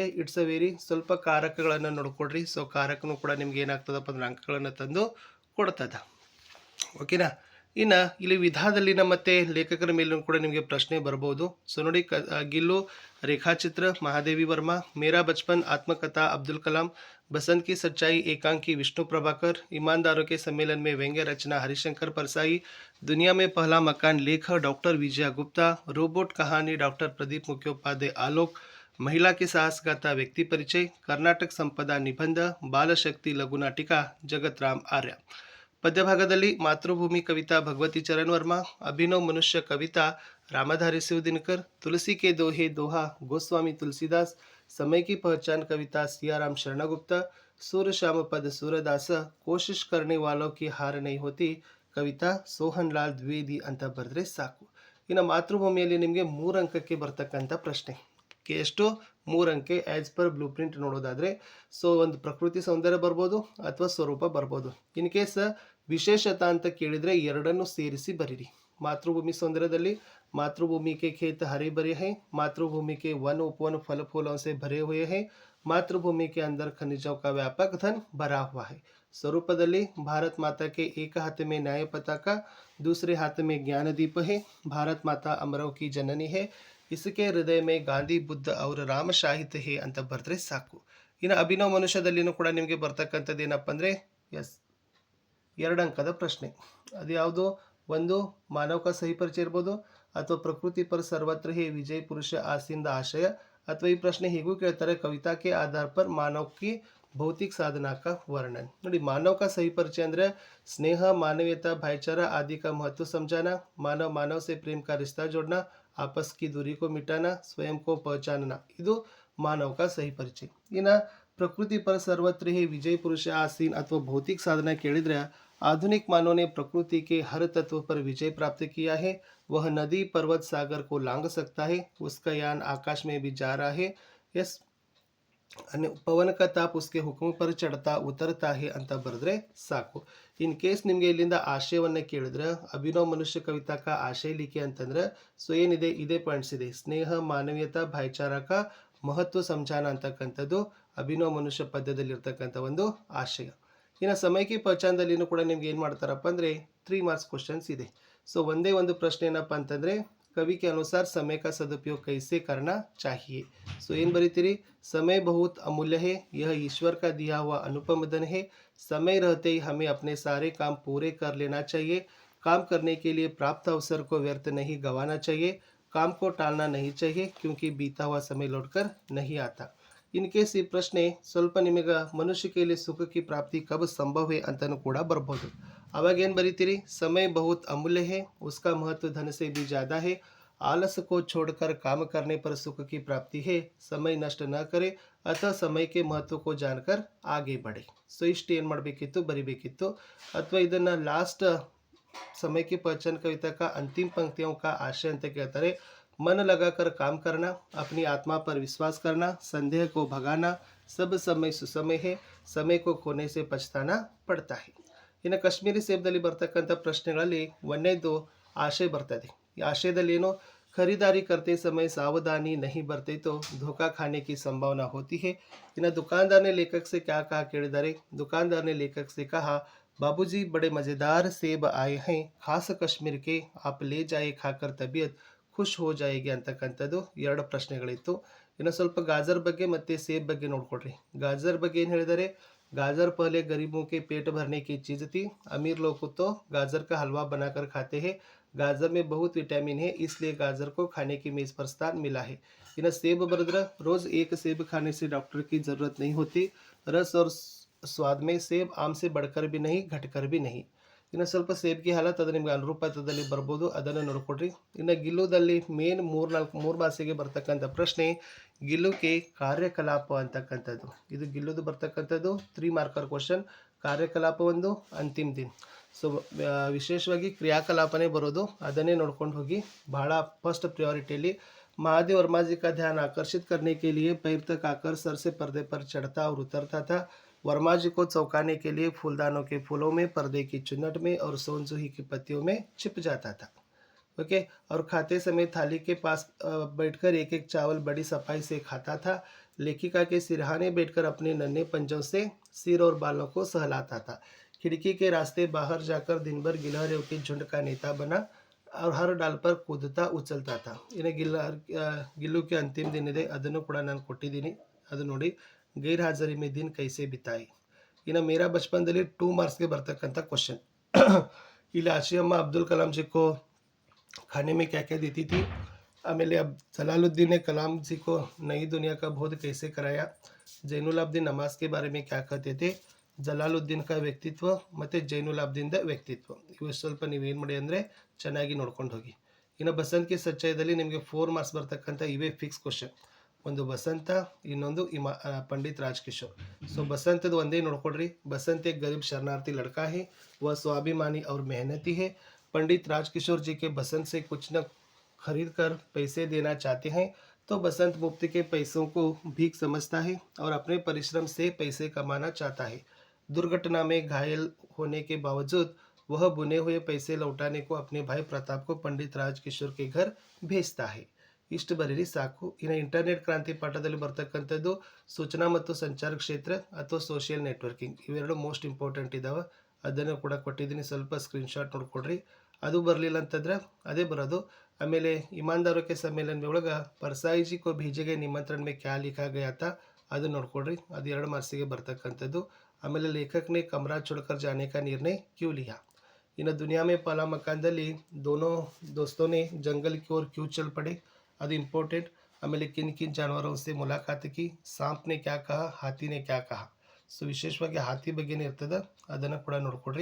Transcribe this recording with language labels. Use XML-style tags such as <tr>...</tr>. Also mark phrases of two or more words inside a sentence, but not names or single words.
<en>It's a very</en> <kn>ಸ್ವಲ್ಪ ಕಾರಕಗಳನ್ನು ನೋಡ್ಕೊಡ್ರಿ. ಸೊ ಕಾರಕನೂ ಕೂಡ ನಿಮ್ಗೆ ಏನಾಗ್ತದಪ್ಪ ಅಂದ್ರೆ ಅಂಕಗಳನ್ನು ತಂದು ಕೊಡ್ತದೆ. ಓಕೆನಾ. ಇನ್ನು ಇಲ್ಲಿ ವಿಧಾದಲ್ಲಿನ ಮತ್ತು ಲೇಖಕರ ಮೇಲೂ ಕೂಡ ನಿಮಗೆ ಪ್ರಶ್ನೆ ಬರ್ಬೋದು. ಸೊ ನೋಡಿ,</kn> <hi>गिल्लू रेखाचित्र महादेवी वर्मा, मेरा बचपन आत्मकथा अब्दुल कलाम, बसंत की सच्चाई एकांकी विष्णु प्रभाकर, ईमानदारों के सम्मेलन में व्यंग्य रचना हरिशंकर परसाई, दुनिया में पहला मकान लेख डॉक्टर विजया गुप्ता, रोबोट कहानी डॉक्टर प्रदीप मुखोपाध्याय आलोक, महिला के साहसगाथा व्यक्ति परिचय, कर्नाटक संपदा निबंध, बालशक्ति लघुनाटिका जगत राम आर्य. ಪದ್ಯಭಾಗದಲ್ಲಿ मातृभूमि कविता भगवती चरण वर्मा, अभिनव मनुष्य कविता रामधारी शिवदिनकर, तुलसी के दोहे दोहा गोस्वामी तुलसीदास, समय की पहचान कविता सियाराम शरणगुप्ता, सूर्य श्याम पद सूरदास, कोशिश करने वालों की हार नहीं होती कविता सोहन लाल द्विवेदी</hi> <kn>ಅಂತ ಬರೆದ್ರೆ ಸಾಕು. ಇನ್ನು ಮಾತೃಭೂಮಿಯಲ್ಲಿ ನಿಮಗೆ 3 ಅಂಕಕ್ಕೆ ಬರ್ತಕ್ಕಂಥ ಪ್ರಶ್ನೆ. ಎಷ್ಟು 3 ಅಂಕೆ</kn> <en>as per blue print</en> <kn>ನೋಡೋದಾದರೆ. ಸೊ ಒಂದು ಪ್ರಕೃತಿ ಸೌಂದರ್ಯ ಬರ್ಬೋದು ಅಥವಾ ಸ್ವರೂಪ ಬರ್ಬೋದು.</kn> <en>in case</en> <kn>ವಿಶೇಷತಾ ಅಂತ ಕೇಳಿದರೆ ಎರಡನ್ನೂ ಸೇರಿಸಿ ಬರೀರಿ.</kn> <hi>मातृभूमि सौंदर्यದಲ್ಲಿ मातृभूमि के खेत हरे भरे हैं, मातृभूमि के वन उपवन फल फूलों से भरे हुए हैं, मातृभूमि के अंदर खनिजों का व्यापक धन भरा हुआ है. स्वरूपದಲ್ಲಿ भारत माता के एक हाथ में न्याय पताका, दूसरे हाथ में ज्ञान दीप है, भारत माता अमरों की जननी है, इसके हृदय में ಗಾಂಧಿ ಬುದ್ಧ ಅವರ ರಾಮ ಸಾಹಿತ್ಯ ಹೇ</hi> <kn>ಅಂತ ಬರೆದ್ರೆ ಸಾಕು. ಇನ್ನು ಅಭಿನವ ಮನುಷ್ಯದಲ್ಲಿನೂ ಕೂಡ ನಿಮಗೆ ಬರ್ತಕ್ಕಂಥದ್ದು ಏನಪ್ಪ ಅಂದರೆ ಎಸ್ 2 ಅಂಕದ ಪ್ರಶ್ನೆ. ಅದು ಯಾವುದು? ಒಂದು</kn> <hi>ಮಾನವ का सही परिचय</hi> <kn>ಇರ್ಬೋದು, ಅಥವಾ</kn> <hi>ಪ್ರಕೃತಿ पर सर्वत्र ही विजय पुरुष आसीन आशय,</hi> <kn>ಅಥವಾ ಈ ಪ್ರಶ್ನೆ ಹೀಗೂ ಕೇಳ್ತಾರೆ</kn> <hi>ಕವಿತಾ के आधार पर मानव की भौतिक साधना का वर्णन. ನೋಡಿ, मानव का सही परिचय ಅಂದರೆ स्नेह, मानवीयता, भाईचारा आदि का महत्व समझाना, मानव मानव से प्रेम का रिश्ता जोड़ना, आपस की दूरी को मिटाना, स्वयं को पहचानना, ಇದು मानव का सही परिचय. ಇನ್ನು प्रकृति पर सर्वत्र ही विजय पुरुष आसीन ಅಥವಾ भौतिक साधना ಕೇಳಿದರೆ आधुनिक मानव ने प्रकृति के हर तत्व पर विजय प्राप्त किया है. वह नदी पर्वत सागर को लांघ सकता है, उसका यान आकाश में भी जा रहा है. यस, पवन का ताप उसके हुक्म पर चढ़ता उतरता है</hi> <kn>ಅಂತ ಬರೆದ್ರೆ ಸಾಕು.</kn> <en>in case</en> <kn>ನಿಮಗೆ ಇಲ್ಲಿಂದ ಆಶಯವನ್ನು ಕೇಳಿದ್ರೆ ಅಭಿನವ ಮನುಷ್ಯ</kn> <hi>कविता का आशय लिखी</hi> <kn>ಅಂತಂದ್ರೆ ಸೊ ಏನಿದೆ ಇದೇ ಪಾಯಿಂಟ್ಸ್ ಇದೆ.</kn> <hi>स्नेह, मानवीयता, भाईचारक महत्व संचान</hi> <kn>ಅಂತಕ್ಕಂಥದ್ದು ಅಭಿನವ ಮನುಷ್ಯ ಪದ್ಯದಲ್ಲಿರ್ತಕ್ಕಂಥ ಒಂದು ಆಶಯ. ಇನ್ನು ಸಮಯಕ್ಕೆ ಪಹಚಾನದಲ್ಲಿನೂ ಕೂಡ ನಿಮ್ಗೆ ಏನು ಮಾಡ್ತಾರಪ್ಪ ಅಂದರೆ</kn> <en>3 marks questions</en> <kn>ಇದೆ. ಸೊ ಒಂದೇ ಒಂದು ಪ್ರಶ್ನೆ ಏನಪ್ಪ ಅಂತಂದರೆ</kn> <hi>कवि के अनुसार समय का सदुपयोग कैसे करना चाहिए.</hi> <kn>सो ಏನು ಬರೀತೀರಿ?</kn> <hi>समय बहुत अमूल्य है, यह ईश्वर का दिया हुआ अनुपम धन है, समय रहते ही हमें अपने सारे काम पूरे कर लेना चाहिए, काम करने के लिए प्राप्त अवसर को व्यर्थ नहीं गंवाना चाहिए, काम को टालना नहीं चाहिए क्योंकि बीता हुआ समय लौटकर नहीं आता.</hi> <kn>ಇನ್ ಕೇಸ್ ಈ ಪ್ರಶ್ನೆ ಸ್ವಲ್ಪ ನಿಮಗೆ ಮನುಷ್ಯ ಕೈಲಿ ಸುಖಕ್ಕೆ</kn> <hi>प्राप्ति कब संभव है</hi> <kn>ಅಂತಲೂ ಕೂಡ ಬರ್ಬೋದು. ಅವಾಗ ಏನು ಬರೀತೀರಿ?</kn> <hi>समय बहुत अमूल्य है, उसका महत्व धन से भी ज़्यादा है, आलस को छोड़कर काम करने पर सुख की प्राप्ति है, समय नष्ट न करे अतः समय के महत्व को जानकर आगे बढ़े.</hi> <kn>ಸೊ ಇಷ್ಟು ಏನು ಮಾಡಬೇಕಿತ್ತು? ಬರಿಬೇಕಿತ್ತು. ಅಥವಾ ಇದನ್ನು ಲಾಸ್ಟ್</kn> <hi>समय की पहचान कविता का अंतिम पंक्तियों का आशय</hi> <kn>ಅಂತ ಕೇಳ್ತಾರೆ.</kn> <hi>मन लगाकर काम करना, अपनी आत्मा पर विश्वास करना, संदेह को भगाना, सब समय सुसमय है, समय को खोने से पछताना पड़ता है.</hi> <kn>ಇನ್ನು ಕಾಶ್ಮೀರಿ ಸೇಬ್ದಲ್ಲಿ ಬರ್ತಕ್ಕಂಥ ಪ್ರಶ್ನೆಗಳಲ್ಲಿ ಒಂದನೇದು ಆಶಯ ಬರ್ತದೆ. ಈ ಆಶಯದಲ್ಲಿ ಏನು?</kn> <hi>खरीदारी करते समय सावधानी नहीं बरते तो धोखा खाने की संभावना होती है. इन्हें दुकानदार ने लेखक से क्या कहा ಕೇಳಿದ್ದಾರೆ? दुकानदार ने लेखक से कहा, बाबूजी बड़े मज़ेदार सेब आए हैं, खास कश्मीर के, आप ले जाए, खाकर तबीयत खुश हो जाएगी</hi> <kn>ಅಂತಕ್ಕಂಥದ್ದು 2 ಪ್ರಶ್ನೆಗಳಿತ್ತು. ಇನ್ನು ಸ್ವಲ್ಪ ಗಾಜರ್ ಬಗ್ಗೆ ಮತ್ತು ಸೇಬ್ ಬಗ್ಗೆ ನೋಡ್ಕೊಡ್ರಿ. ಗಾಜರ್ ಬಗ್ಗೆ ಏನು ಹೇಳಿದ್ದಾರೆ?</kn> <hi>गाजर पहले गरीबों के पेट भरने की चीज़ थी, अमीर लोग तो गाजर का हलवा बनाकर खाते हैं, गाजर में बहुत विटामिन है, इसलिए गाजर को खाने की मेज़ पर स्थान मिला है. इन्हें सेब बरदरा, रोज़ एक सेब खाने से डॉक्टर की ज़रूरत नहीं होती, रस और स्वाद में सेब आम से बढ़कर भी नहीं, घटकर भी नहीं.</hi> <kn>ಇನ್ನು ಸ್ವಲ್ಪ ಸೇಬ್ಗೆ ಹಾಲತ್ ಅದು ನಿಮ್ಗೆ ಅನುರೂಪದಲ್ಲಿ ಬರ್ಬೋದು, ಅದನ್ನು ನೋಡ್ಕೊಡ್ರಿ. ಇನ್ನು ಗಿಲ್ಲುದಲ್ಲಿ ಮೇನ್ 3 ಮಾರ್ಕ್ಸಿಗೆ ಬರ್ತಕ್ಕಂಥ ಪ್ರಶ್ನೆ ಗಿಲ್ಲುಗೆ ಕಾರ್ಯಕಲಾಪ ಅಂತಕ್ಕಂಥದ್ದು. ಇದು ಗಿಲ್ಲುದು ಬರ್ತಕ್ಕಂಥದ್ದು</kn> <en>3 marker question.</en> <kn>ಕಾರ್ಯಕಲಾಪ ಒಂದು, ಅಂತಿಮ ದಿನ. ಸೊ ವಿಶೇಷವಾಗಿ ಕ್ರಿಯಾಕಲಾಪನೇ ಬರೋದು, ಅದನ್ನೇ ನೋಡ್ಕೊಂಡು ಹೋಗಿ.</kn> <hi>ಬಹಳ</hi> <en>first priorityಯಲ್ಲಿ</en> <hi>महादेव वर्मा जी का ध्यान आकर्षित करने के लिए पैर तक आकर सर से पर्दे पर चढ़ता और उतरता था. वर्मा जी को चौंकाने के लिए फूलदानों के फूलों में, पर्दे की चुन्नट में और सोनजूही की पत्तियों में छिप जाता था. ओके. और खाते समय थाली के पास बैठकर एक एक चावल बड़ी सफाई से खाता था. लेखिका के सिरहाने बैठकर अपने नन्हे पंजों से सिर और बालों को सहलाता था. खिड़की के रास्ते बाहर जाकर दिन भर गिलहरियों के झुंड का नेता बना और हर डाल पर कूदता उछलता था.</hi> <kn>इन्हें ಗಿಲ್ಲು</kn> <hi>के अंतिम दिन</hi> <kn>ಇದೆ, ಅದನ್ನು ಕೂಡ ನಾನು ಕೊಟ್ಟಿದ್ದೀನಿ, ಅದು ನೋಡಿ.</kn> <hi>गैर हाजिरी में दिन कैसे बिताई.</hi> <kn>ಇನ್ನು ಮೇರಾ ಬಚಪನ್ದಲ್ಲಿ 2 ಮಾರ್ಕ್ಸ್ಗೆ ಬರ್ತಕ್ಕಂಥ ಕ್ವಶನ್.</kn> <hi>ಇಲ್ಲಿ ಆಶಿಯಮ್ಮ ಅಬ್ದುಲ್ ಕಲಾಂ जी को खाने में क्या क्या देती थी. ಆಮೇಲೆ जलालुद्दीन ने कलाम जी को नई दुनिया का बोध कैसे कराया. जैनुलाब्दीन नमाज के बारे में क्या कहते थे.</hi> <kn>ಜಲಾಲುದ್ದೀನ್ ಕ ವ್ಯಕ್ತಿತ್ವ ಮತ್ತು ಜೈನುಲಾಬ್ದೀನ್ದ ವ್ಯಕ್ತಿತ್ವ. ಇವು ಸ್ವಲ್ಪ ನೀವೇನು ಮಾಡಿ ಅಂದರೆ ಚೆನ್ನಾಗಿ ನೋಡ್ಕೊಂಡು ಹೋಗಿ. ಇನ್ನು ಬಸಂತ್ ಕಿ ಸಚ್ಚಾಯದಲ್ಲಿ ನಿಮಗೆ 4 ಮಾರ್ಕ್ಸ್ ಬರ್ತಕ್ಕಂಥ ಇವೇ</kn> <en>fix question.</en> <kn>ಒಂದು ಬಸಂತ, ಇನ್ನೊಂದು पंडित राजकिशोर। सो बसंत ಒಂದೇ ನೋಡ್ಕೊಡ್ರಿ।</kn> <hi>बसंत एक गरीब शरणार्थी लड़का है, वह स्वाभिमानी और मेहनती है। पंडित राजकिशोर जी के बसंत से कुछ न खरीद कर पैसे देना चाहते हैं, तो बसंत मुफ्त के पैसों को भीख समझता है और अपने परिश्रम से पैसे कमाना चाहता है। दुर्घटना में घायल होने के बावजूद वह बुने हुए पैसे लौटाने को अपने भाई प्रताप को पंडित राजकिशोर के घर भेजता है।</hi> <kn>ಇಷ್ಟು ಬರೀರಿ ಸಾಕು। ಇನ್ನು ಇಂಟರ್ನೆಟ್ ಕ್ರಾಂತಿ ಪಾಠದಲ್ಲಿ ಬರ್ತಕ್ಕಂಥದ್ದು ಸೂಚನಾ ಮತ್ತು ಸಂಚಾರ ಕ್ಷೇತ್ರ ಅಥವಾ</kn> <en>social networking,</en> <kn>ಇವೆರಡು</kn> <en>most important</en> <kn>ಇದ್ದಾವೆ। ಅದನ್ನು ಕೂಡ ಕೊಟ್ಟಿದ್ದೀನಿ, ಸ್ವಲ್ಪ ಸ್ಕ್ರೀನ್ಶಾಟ್ ನೋಡ್ಕೊಡ್ರಿ। ಅದು ಬರಲಿಲ್ಲ ಅಂತಂದ್ರೆ ಅದೇ ಬರೋದು। ಆಮೇಲೆ</kn> <hi>ईमानदारों के सम्मेलन में ಒಳಗೆ परसाई जी को भेजे गए निमंत्रण में क्या लिखा गया था</hi> <kn>ಅದು ನೋಡ್ಕೊಡ್ರಿ, ಅದು 2 ಮಾರ್ಕ್ಸಿಗೆ ಬರ್ತಕ್ಕಂಥದ್ದು।</kn> <hi>ಆಮೇಲೆ ಲೇಖक ने कमरा छोड़कर जाने का निर्णय क्यों लिया। इन्हें दुनिया में पला मकानದಲ್ಲಿ दोनों दोस्तों ने जंगल की ओर क्यों चल पड़े</hi> <kn>ಅದು ಇಂಪಾರ್ಟೆಂಟ್।</kn> <hi>ಆಮೇಲೆ किन किन जानवरों से मुलाकात की, सांप ने क्या कहा, हाथी ने क्या कहा।</hi> <kn>ಸೊ ವಿಶೇಷವಾಗಿ ಹಾತಿ ಬಗ್ಗೆನೇ ಇರ್ತದೆ, ಅದನ್ನು ಕೂಡ ನೋಡ್ಕೊಡ್ರಿ।</kn>